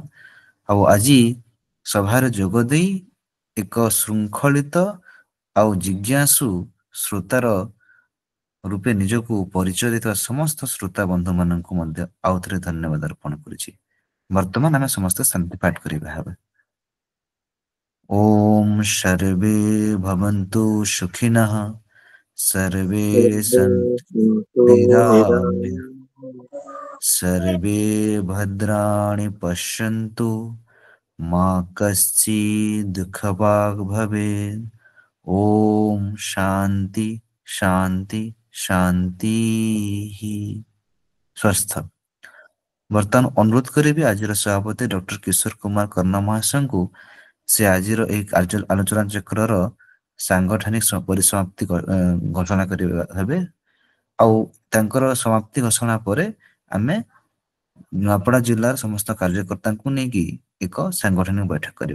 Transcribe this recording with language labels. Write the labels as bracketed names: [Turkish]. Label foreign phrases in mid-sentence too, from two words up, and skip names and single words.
[Odia] ଆଉ ଆଜି ସଭାରେ ଯୋଗ ଦେଇ ଏକ ଶୃଙ୍ଖଳିତ ଆଉ ଜିଜ୍ଞାସୁ ଶ୍ରୋତାର ରୂପେ ନିଜକୁ ପରିଚୟ ଦେଇଥିବା ସମସ୍ତ ଶ୍ରୋତା ବନ୍ଧୁ ମାନଙ୍କୁ ମଧ୍ୟ ଆଉ ଥରେ ଧନ୍ୟବାଦ ଅର୍ପଣ କରୁଛି। ବର୍ତ୍ତମାନ ଆମେ ସମସ୍ତେ ଶାନ୍ତି ପାଠ କରିବା ହେବା। [Sanskrit] ଓମ୍ ସର୍ବେ ଭବନ୍ତୁ ସୁଖିନଃ सर्वे सन्तु निरामयाः सर्वे भद्राणि पश्यन्तु मा कश्चित् दुःखभाग् भवेत्। ओम शांति शांति शांति। स्वस्थ। [Odia] ବର୍ତ୍ତମାନ ଅନୁରୋଧ କରିବି ଆଜିର ସଭାପତି ଡକ୍ଟର କିଶୋର କୁମାର କର୍ଣ୍ଣ ମହାଶୟଙ୍କୁ ସେ ଆଜିର ଏହି ଆଲୋଚନା ଚକ୍ରର ସାଂଗଠନିକ ପରିସମାପ୍ତି ଘୋଷଣା କରିବା ହେବେ। ଆଉ ତାଙ୍କର ସମାପ୍ତି ଘୋଷଣା ପରେ ଆମେ ନୂଆପଡ଼ା ଜିଲ୍ଲାର ସମସ୍ତ କାର୍ଯ୍ୟକର୍ତ୍ତାଙ୍କୁ ନେଇକି ଏକ ସାଂଗଠନିକ ବୈଠକ କରିବା।